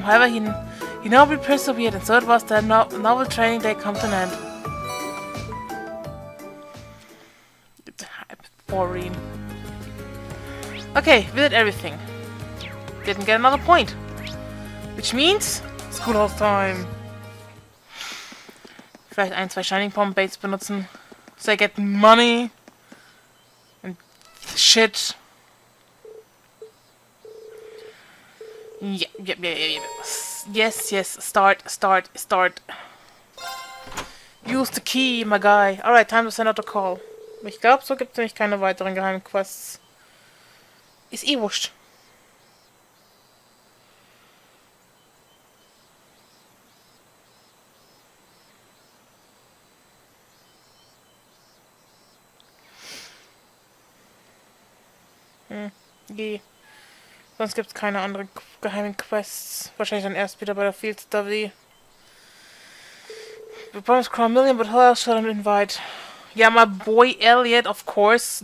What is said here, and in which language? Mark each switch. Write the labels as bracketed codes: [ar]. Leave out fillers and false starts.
[en] However, he nobly persevered, and so it was that novel training day come to an end. Boring. Okay, we did everything. Didn't get another point. Which means Schoolhouse time. [de] Vielleicht ein, zwei Shining Bomb Baits benutzen. [en] So I get money. And shit. Yep. Yes. Start. Use the key, my guy. Alright, time to send out a call. [de] Ich glaube, so gibt es nämlich keine weiteren geheimen Quests. Ist eh wurscht. Sonst gibt es keine anderen geheimen Quests. Wahrscheinlich dann erst wieder bei der Field Study. [en] We promised Crow a million, but who else should I invite? Yeah, my boy Elliot, of course.